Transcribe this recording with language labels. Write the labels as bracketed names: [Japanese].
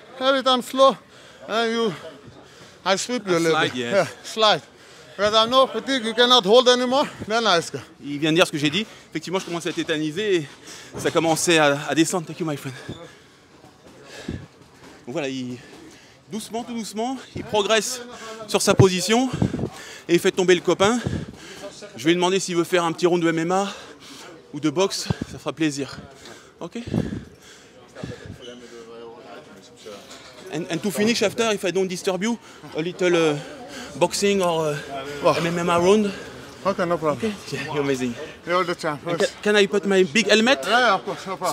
[English] Every time slow, and I sweep you a little slide, bit. yes. Yeah, slide. Because I know fatigue, you cannot hold anymore, then I escape. [French] Il vient de dire ce que j'ai dit. Effectivement, je commence à tétaniser et ça commençait à descendre. [English] Thank you, my friend. [French] Donc voilà, doucement, tout doucement, il progresse sur sa position et il fait tomber le copain. Je vais lui demander s'il veut faire un petit round de MMA ou de boxe, ça fera plaisir. Ok? [English] And to finish after, if I don't disturb you, a little boxing or MMA round. Okay, no problem. Okay, yeah, you're amazing. You're the champ. Can I put my big helmet? Yeah, of course, no problem.